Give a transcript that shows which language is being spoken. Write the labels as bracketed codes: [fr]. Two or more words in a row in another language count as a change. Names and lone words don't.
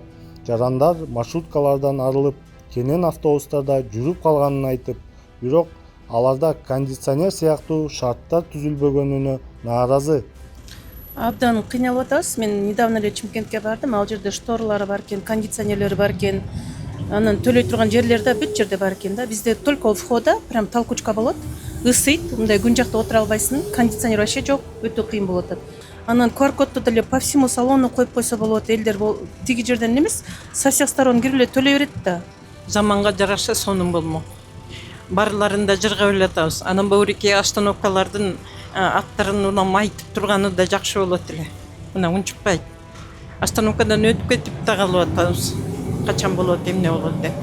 [ky] Жарандар маршруткалардан арылып, кенен автобустарда жүрүп калганын айтып, бирок аларда кондиционер сыяктуу шарттар түзүлбөгөнүнө нааразы. Абдан кыйналып атабыз. Мен недавно эле Чымкентке бардым. Ал жерде шторлары бар экен, кондиционерлери бар экен. Анан төлөй турган жерлерде бүт жерде бар экен да. [ru] Бизде только у входа прям толкучка болот. [ky] Ысыйт, мындай күн жакта отура албайсың. Кондиционер вообще жок, өтө кыйын болуп атат. Анан QR-кодду деле [ru] по всему салону [ky] коюп койсо болот. Элдер тиги жерден эмес, [ru] со всех сторон [ky] кирип эле төлөй берет да. Заманга жараша сонун болмо. Барларында жыргап эле атабыз. Анан бөөрүкей остановкалардын аттарын улам айтып турганы да жакшы болот эле. Мына унчукпайт. Остановкадан өтүп кетип да калып атабыз. Качан болот, эмне болот деп.